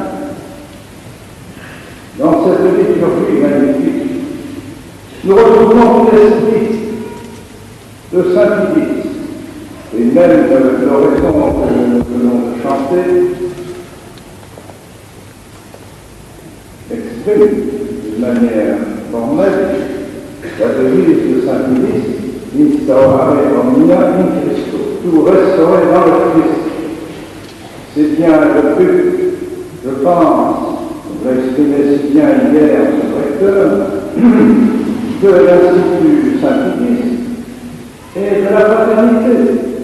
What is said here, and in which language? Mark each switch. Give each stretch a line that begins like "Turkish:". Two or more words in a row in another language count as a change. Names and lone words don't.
French: dans cette liturgie magnifique, nous retrouvons l'esprit de Saint-Hilaire, et même l'oraison que nous venons de chanter exprime d'une manière formelle la devise de Saint-Hilaire,
Latin: instaurare omnia in Christo,
French: tout restaurer dans le Christ. C'est bien le but, je pense, vous l'avez exprimé si bien hier, ce recteur, de l'Institut Saint-Hilaire et de la fraternité.